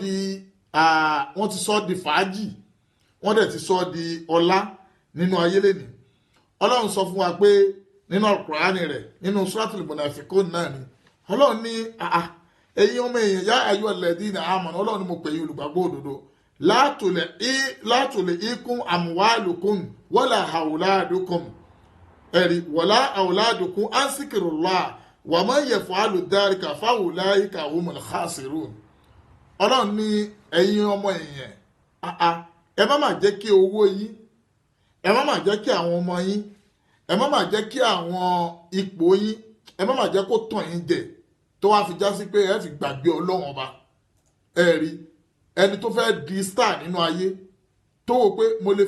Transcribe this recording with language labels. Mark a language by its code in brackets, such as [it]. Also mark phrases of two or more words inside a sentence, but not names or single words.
[yo] sọ di fàájì wọ́n dẹ̀ ti sọ di ọlá nínú ayé lẹ́nìí ọlọ́run sọ fún wa pé nínú Al-Qur'ani rẹ̀ nínú Suratul Munafiqun náà ni ọlọ́run ní ẹ̀yin ọmọ èèyàn [ar] يا أيها الذين آمنوا [yo] ọlọ́run ni mo pè yín olùgbàgbọ́ òdodo látòlè ikún [ar] أموالكم ولا أولادكم [yo] ẹ̀rí [ar] ولا أولادكم عن ذكر الله ومن يفعل ذلك فأولئك هم الخاسرون [yo] ọlọ́run ní ẹ̀yin ọmọ èèyàn ẹ má jẹ́ kí owó yín ẹ má jẹ́ kí àwọn ọmọ yín ẹ má jẹ́ kí àwọn ipò yín ẹ má jẹ́ kó tàn yín jẹ tó wá fi já sí pé ẹ fi gbàgbé ọlọ́run ọba ẹ̀rí ẹni tó fẹ́ di star nínú ayé tó wò pé mo lè